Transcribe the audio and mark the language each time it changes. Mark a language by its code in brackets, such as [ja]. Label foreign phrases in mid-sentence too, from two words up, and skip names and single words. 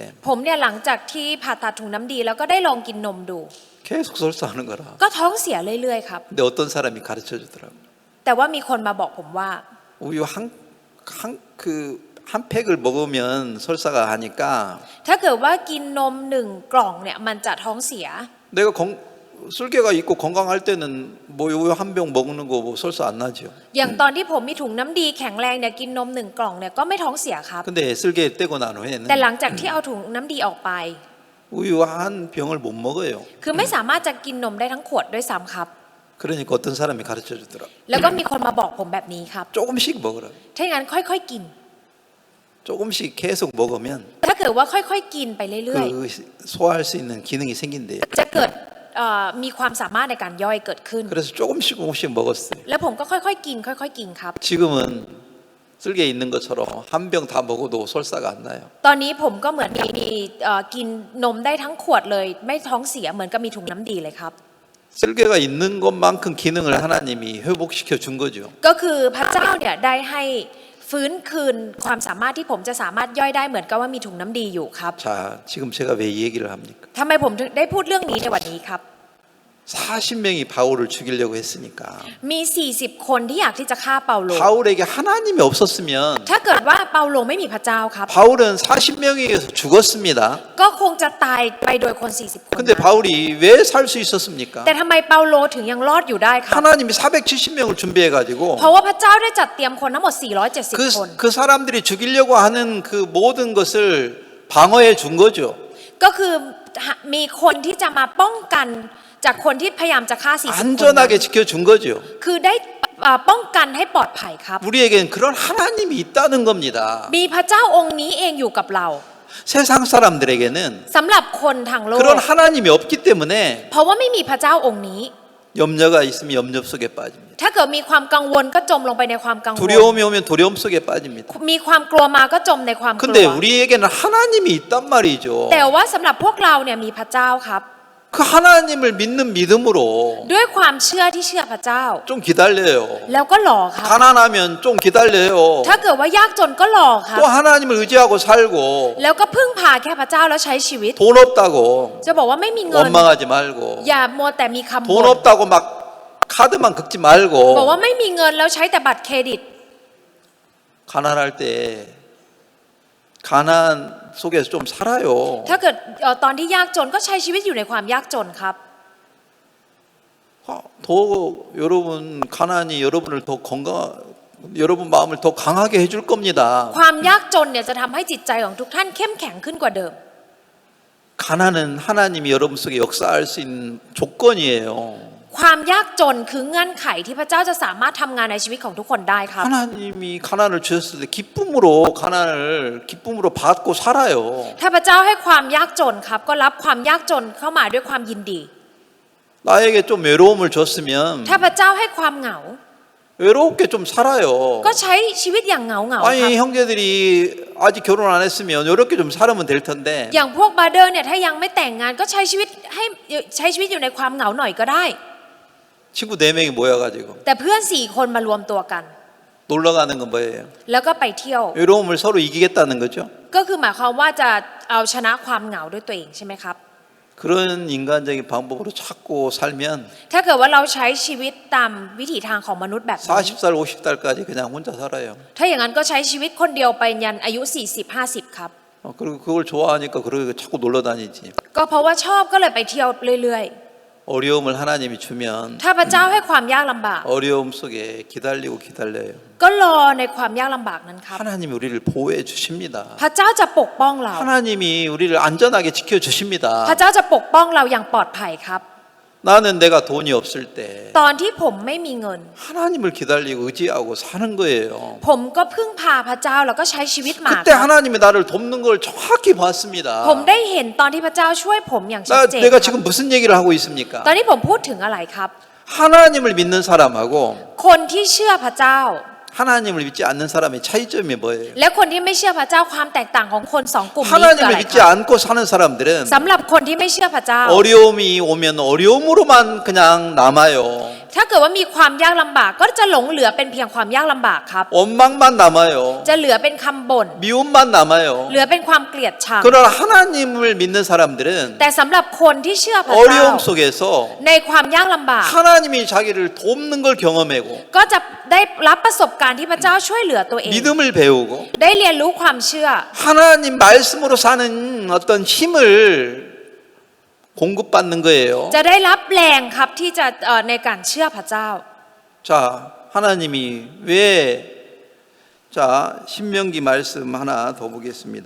[th] ผมเนี่ยหลังจากที่ผ่าตัดถุงน้ำดีแล้วก็ได้ลองกินนมดู [ko] 계속 설사하는 거라. [th] ก็ท้องเสียเรื่อยๆครับ [ko] 근데 어떤 사람이 가르쳐 주더라고. [th] แต่ว่ามีคนมาบอกผมว่า [ko] 우유 한 팩을 먹으면 설사가 하니까 [th] ถ้าเกิดว่ากินนม1 กล่องเนี่ยมันจะท้องเสีย [ko] 내가 쓸개가 있고 건강할 때는 뭐 우유 한 병 먹는 거 뭐 설사 안 나죠. [th] อย่างตอนที่ผมมีถุงน้ำดีแข็งแรงเนี่ยกินนม1 กล่องเนี่ยก็ไม่ท้องเสียครับ [ko] 근데 쓸개 떼고 난 [th] แต่ [ko] 후에는 [th] หลังจากที่เอาถุงน้ำดีออกไป [ko] 우유 한 병을 못 먹어요. [th] คือไม่สามารถจะกินนมได้ทั้งขวดด้วยซ้ำครับ [ko] 그러니까 어떤 사람이 가르쳐 주더라. [th] แล้วก็มีคนมาบอกผมแบบนี้ครับ [ko] 조금씩 먹으라. [th] ถ้าอย่างนั้นค่อยๆกิน [ko] 조금씩 계속 먹으면 [th] ถ้าเกิดว่าค่อยๆกินไปเรื่อย [ko] 그 소화할 수 있는 기능이 생긴대요. [th] ๆจะเกิดมีความสามารถในการย่อยเกิดขึ้น [ko] 그래서 조금씩 먹었어요. [th] แล้วผมก็ค่อยๆกินค่อยๆกินครับ [ko] 지금은 쓸개 있는 것처럼 한 병 다 먹어도 설사가 안 나요. [th] ตอนนี้ผมก็เหมือนมีกินนมได้ทั้งขวดเลย ไม่ท้องเสียเหมือนกับมีถุงน้ำดีเลยครับ [ko] 쓸개가 있는 것만큼 기능을 하나님이 회복시켜 준 거죠. [th] ก็คือพระเจ้าเนี่ยได้ให้ฟื้นคืนความสามารถที่ผมจะสามารถย่อยได้เหมือนกับว่ามีถุงน้ำดีอยู่ครับ [ko] 자, 지금 제가 왜 이 얘기를 합니까? [th] ทำไมผมถึงได้พูดเรื่องนี้ในวันนี้ครับ [ko] 40명이 바울을 죽이려고 했으니까 [th] มี 40 คนที่อยากที่จะฆ่าเปาโล [ko] 바울에게 하나님이 없었으면 [th] ถ้าเกิดว่าเปาโลไม่มีพระเจ้าครับ [ko] 바울은 40명에게서 죽었습니다. [th] ก็คงจะตายไปโดยคน 40 คน [ko] 근데 바울이 왜 살 수 있었습니까? [th] แต่ทำไมเปาโลถึงยังรอดอยู่ได้ครับ [ko] 하나님이 470명을 준비해가지고 [th] เพราะว่าพระเจ้าได้จัดเตรียมคนทั้งหมด 470 คน [ko] 그 사람들이 죽이려고 하는 그 모든 것을 방어해 준 거죠. [th] ก็คือมีคนที่จะมาป้องกันจากคนที่พยายามจะฆ่า 40 คนนั้น [ko] 안전하게 지켜준 거죠. [th] คือได้ป้องกันให้ปลอดภัยครับ [ko] 우리에겐 그런 하나님이 있다는 겁니다. [th] มีพระเจ้าองค์นี้เองอยู่กับเรา [ko] 세상 사람들에게는 [th] สำหรับคนทางโลก [ko] 그런 하나님이 없기 때문에 [th] เพราะว่าไม่มีพระเจ้าองค์นี้ [ko] 염려가 있으면 염려 속에 빠집니다. [th] ถ้าเกิดมีความกังวลก็จมลงไปในความกังวล [ko] 두려움이 오면 두려움 속에 빠집니다. [th] มีความกลัวมาก็จมในความกลั [ko] 근데 [th] ว [ko] 우리에게는 하나님이 있단 말이죠. [th] แต่ว่าสำหรับพวกเราเนี่ยมีพระเจ้าครับ [ko] 그 하나님을 믿는 믿음으로 [th] ด้วยความเชื่อที่เชื่อพระเจ้า [ko] 좀 기다려요. [th] แล้วก็รอครับ [ko] 가난하면 좀 기다려요. [th] ถ้าเกิดว่ายากจนก็รอครับ [ko] 또 하나님을 의지하고 살고 [th] แล้วก็พึ่งพาแค่พระเจ้าแล้วใช้ชีวิต [ko] 돈 없다고 [th] จะบอกว่าไม่มีเงิน [ko] 원망하지 말고 [th] อย่ามัวแต่มีคำ [ko] 돈 [th] บ่น [ko] 없다고 막 카드만 긁지 [th] บอก [ko] 말고 [th] ว่าไม่มีเงินแล้วใช้แต่บัตรเครดิต [ko] 가난할 때 가난 속에서 좀 살아요. [th] ถ้าเกิดตอนที่ยากจนก็ใช้ชีวิตอยู่ในความยากจนครับ [ko] 더 여러분 가난이 여러분을 더 건강 여러분 마음을 더 강하게 해줄 겁니다. [th] ความยากจนเนี่ยจะทำให้จิตใจของทุกท่านเข้มแข็งขึ้นกว่าเดิม [ko] 가난은 하나님이 여러분 속에 역사할 수 있는 조건이에요. [th] ความยากจนคือเงื่อนไขที่พระเจ้าจะสามารถทำงานในชีวิตของทุกคนได้ครับ [ko] 하나님이 가난을 주셨을 때 기쁨으로 가난을 기쁨으로 받고 살아요. [th] ถ้าพระเจ้าให้ความยากจนครับก็รับความยากจนเข้ามาด้วยความยินดี [ko] 나에게 좀 외로움을 줬으면 [th] ถ้าพระเจ้าให้ความเหงา [ko] 외롭게 좀 살아요. [th] ก็ใช้ชีวิตอย่างเหงาครับ [ko] 아니 형제들이 아직 결혼 안 했으면 이렇게 좀 살면 될 텐데 [th] อย่างพวกบาร์เดอร์เนี่ยถ้ายังไม่แต่งงานก็ใช้ชีวิตอยู่ในความเหงาหน่อยก็ได้ [ko] 친구 4명이 모여가지고 [th] แต่เพื่อน4คนมารวมตัวกัน [ko] 놀러 가는 건 뭐예요? [th] แล้วก็ไปเที่ยว [ko] 외로움을 서로 이기겠다는 거죠. [th] ก็คือหมายความว่าจะเอาชนะความเหงาด้วยตัวเองใช่ไหมครับ [ko] 그런 인간적인 방법으로 찾고 살면 [th] ถ้าเกิดว่าเราใช้ชีวิตตามวิถีทางของมนุษย์แบบนี้ [ko] 40살 50살까지 그냥 혼자 살아요. [th] ถ้าอย่างนั้นก็ใช้ชีวิตคนเดียวไปยันอายุ40-50ครับ [ko] 그리고 그걸 좋아하니까 그러고 자꾸 놀러 다니지. [th] ก็เพราะว่าชอบก็เลยไปเที่ยวเรื่อย [ko] 어려움을 하나님이 주면 [th] ๆ ถ้าพระเจ้าให้ความยากลำบาก [ko] 어려움 속에 기다리고 기다려요. [th] ก็รอในความยากลำบากนั้นครับ [ko] 하나님이 우리를 보호해 주십니다. [th] พระเจ้าจะปกป้องเรา [ko] 하나님이 우리를 안전하게 지켜 [th] พระ [ko] 주십니다. [th] เจ้าจะปกป้องเราอย่างปลอดภัยครับ [ko] 나는 내가 돈이 없을 때 [th] ตอนที่ผมไม่มีเงิน [ko] 하나님을 기다리고 의지하고 사는 거예요. [th] ผมก็พึ่งพาพระเจ้าแล้วก็ใช้ชีวิตมา [ko] 그때 하나님이 나를 돕는 걸 정확히 봤습니다. [th] ผมได้เห็นตอนที่พระเจ้าช่วยผมอย่างชัดเจน [ko] 내가 지금 무슨 얘기를 하고 있습니까? [th] ตอนนี้ผมพูดถึงอะไรครับ [ko] 하나님을 믿는 사람하고 [th] คนที่เชื่อพระเจ้า [ko] 하나님을 믿지 않는 사람의 차이점이 뭐예요? [th] และคนที่ไม่เชื่อพระเจ้าความแตกต่างของคนสองกลุ่มนี้คือ [ko] 하나님을 [th] อะไร [ko] 믿지 [th] ครับ [ko] 않고 사는 사람들은 [th] สำหรับคนที่ไม่เชื่อพระเจ้า [ko] 어려움이 오면 어려움으로만 그냥 남아요. [th] ถ้าเกิดว่ามีความยากลำบากก็จะหลงเหลือเป็นเพียงความยากลำบากครับ [ko] 원망만 남아요. [th] จะเหลือเป็นคำบ่น [ko] 미움만 남아요. [th] เหลือเป็นความเกลียดชัง [ko] 그러나 하나님을 믿는 사람들은 [th] แต่สำหรับคนที่เชื่อพระเจ้า [ko] 어려움 속에서 [th] ในความยากลำบาก [ko] 하나님이 자기를 돕는 걸 경험하고 [th] ก็จะได้รับประสบการณ์ที่พระเจ้าช่วยเหลือตัวเอง [ko] 믿음을 배우고 [th] ได้เรียนรู้ความเชื่อ [ko] 하나님 말씀으로 사는 어떤 힘을 공급받는 거예요. [th] จะได้รับแรงครับที่จะในการเชื่อพระเจ้า [ko] 자, 하나님이 왜 자, 신명기 말씀 하나 더 보겠습니다.